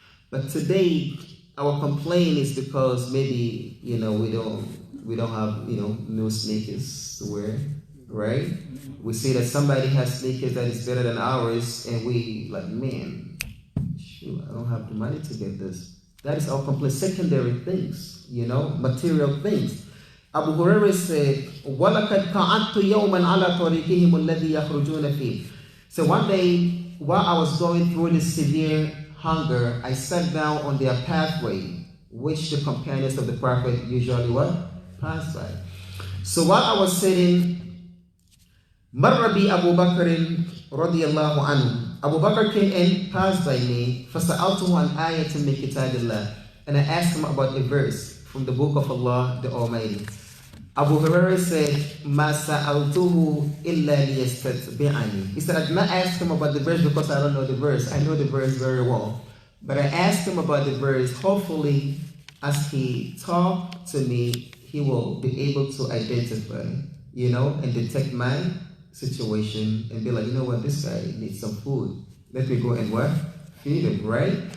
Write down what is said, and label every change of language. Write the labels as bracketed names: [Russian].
[English] But today, our complaint is because maybe, we don't have, new sneakers to wear. Right? We see that somebody has sneakers that is better than ours, and we like, man, shoot, I don't have the money to get this. That is our complete secondary things, material things. Abu Hurairah said, [Arabic] وَلَقَدْ قَعَدْتُ يَوْمًا عَلَى طَرِيقِهِمُ الَّذِي يَخْرُجُونَ فِيهِ. [English] So one day, while I was going through this severe hunger, I sat down on their pathway, which the companions of the Prophet usually what? Pass by. So while I was sitting, [Arabic] مر بي أبو بكر رضي الله عنه. [English] Abu Bakr came and passed by me. [Arabic] فسألته عن آية من كتاب الله. [English] And I asked him about a verse from the book of Allah the Almighty. Abu Hurairah said, [Arabic] ما سألته إلا ليستتبعني. [English] He said, I did not ask him about the verse because I don't know the verse. I know the verse very well. But I asked him about the verse. Hopefully, as he talked to me, he will be able to identify, and detect my situation and be like, what, this guy needs some food. Let me go and what? Feed him, right?